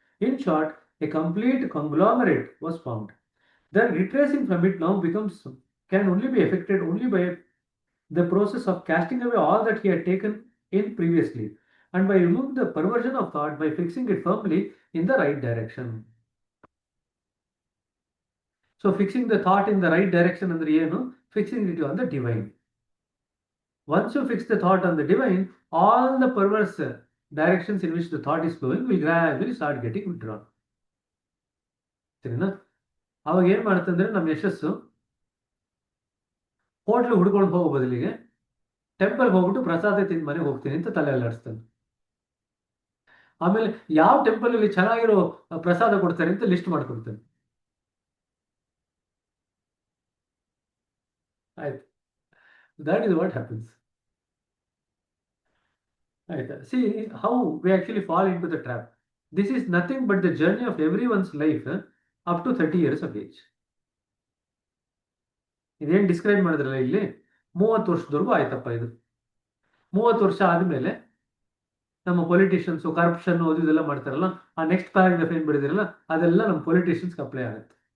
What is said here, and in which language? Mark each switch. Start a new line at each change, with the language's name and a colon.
English: In short, a complete conglomerate was formed. Then retracing from it now becomes can only be effected only by the process of casting away all that he had taken in previously, and by removing the perversion of thought by fixing it firmly in the right direction. So, fixing the thought in the right direction and the fixing it on the divine. Once you fix the thought on the divine, all the perverse directions in which the thought is flowing will gradually start getting withdrawn.
Kannada: ಸರಿನಾ ಅವಾಗ ಏನು ಮಾಡುತ್ತಂದ್ರೆ ನಮ್ಮ ಯಶಸ್ಸು hotel ಹುಡ್ಕೊಂಡು ಹೋಗೋ ಬದಲಿಗೆ ಟೆಂಪಲ್ಗೆ ಹೋಗ್ಬಿಟ್ಟು ಪ್ರಸಾದ ತಿಂದು ಮನೆಗೆ ಹೋಗ್ತೀನಿ ಅಂತ ತಲೆ ಅಲ್ಲಾಡಿಸ್ತಾನೆ. ಆಮೇಲೆ ಯಾವ ಟೆಂಪಲ್ ಅಲ್ಲಿ ಚೆನ್ನಾಗಿರೋ ಪ್ರಸಾದ ಕೊಡ್ತಾರೆ ಅಂತ ಲಿಸ್ಟ್ ಮಾಡ್ಕೊಡ್ತಾನೆ. ಆಯ್ತು,
English: that is what happens.
Kannada: ಆಯ್ತಾ?
English: See how we actually fall into the trap. This is nothing but the journey of everyone's life up to 30 years of age.
Kannada: ಇದೇನು ಡಿಸ್ಕ್ರೈಬ್ ಮಾಡಿದ್ರಲ್ಲ ಇಲ್ಲಿ 30 ವರ್ಷದವರೆಗೂ ಆಯ್ತಪ್ಪ ಇದು. 30 ವರ್ಷ ಆದಮೇಲೆ ನಮ್ಮ ಪೊಲಿಟಿಷಿಯನ್ಸ್ ಕರಪ್ಷನ್ ಇದೆಲ್ಲ ಮಾಡ್ತಾರಲ್ಲ, ಆ ನೆಕ್ಸ್ಟ್ ಪ್ಯಾರಾಗ್ರಾಫ್ ಏನು ಬಿಡಿದಿರಲ್ಲ ಅದೆಲ್ಲ ನಮ್ಮ ಪೊಲಿಟಿಷಿಯನ್ಸ್ಗೆ ಅಪ್ಲೈ ಆಗುತ್ತೆ.